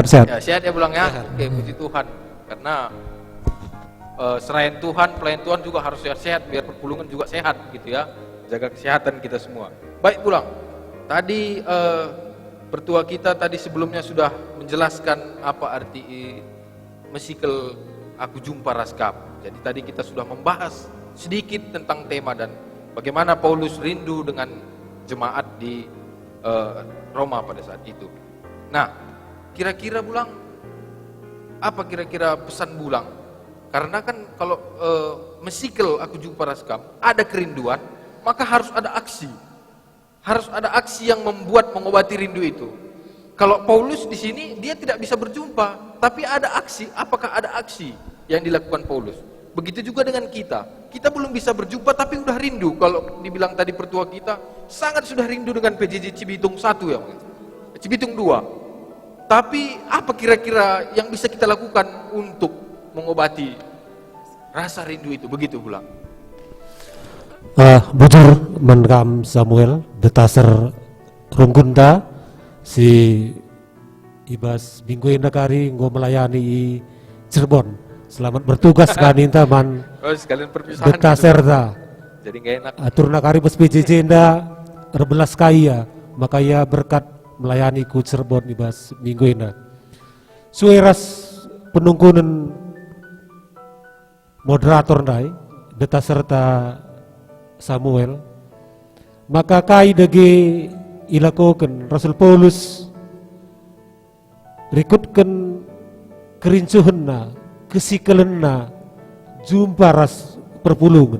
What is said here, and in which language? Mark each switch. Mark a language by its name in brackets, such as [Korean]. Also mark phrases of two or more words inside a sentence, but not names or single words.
[Indonesian] Ya, sehat ya Bulang ya. Oke, puji Tuhan. Karena selain Tuhan, pelayan Tuhan juga harus sehat biar perpulungan juga sehat gitu ya. Jaga kesehatan kita semua. Baik Bulang, tadi pertua kita tadi sebelumnya sudah menjelaskan apa arti [Batak Karo] mesikel aku jumpa Raskam. [Indonesian] Jadi tadi kita sudah membahas sedikit tentang tema dan bagaimana Paulus rindu dengan jemaat di Roma pada saat itu. Nah, kira-kira Bulang, apa kira-kira pesan Bulang? Karena kan kalau [Batak Karo] mesikel aku jumpa Raskam, [Indonesian] ada kerinduan, maka harus ada aksi. Harus ada aksi yang mengobati rindu itu. Kalau Paulus di sini dia tidak bisa berjumpa, tapi ada aksi. Apakah ada aksi yang dilakukan Paulus? Begitu juga dengan kita. Kita belum bisa berjumpa tapi udah rindu. Kalau dibilang tadi pertua kita, sangat sudah rindu dengan PJJ Cibitung 1 ya, Cibitung 2. Tapi apa kira-kira yang bisa kita lakukan untuk mengobati rasa rindu itu? Begitu Bulang. [Batak Karo] Bujur menkam Samuel detaser runggunda si ibas minggu indakari ngo melayani i Cirebon. [Indonesian] Selamat bertugas kan inta man. Oh, sekalian perpisahan. Detaser ta. Jadi nggak enak. [Batak Karo] Atur nakari bes PJJ nda rebelas kaya maka ya berkat melayani ku Cirebon ibas minggu inda. Sueras penungkunan moderator ndai detaser ta Samuel, maka kai dege ilakoken Rasul Paulus rikutkan kerincuhanna, kesikelenna jumpa ras perpulungan.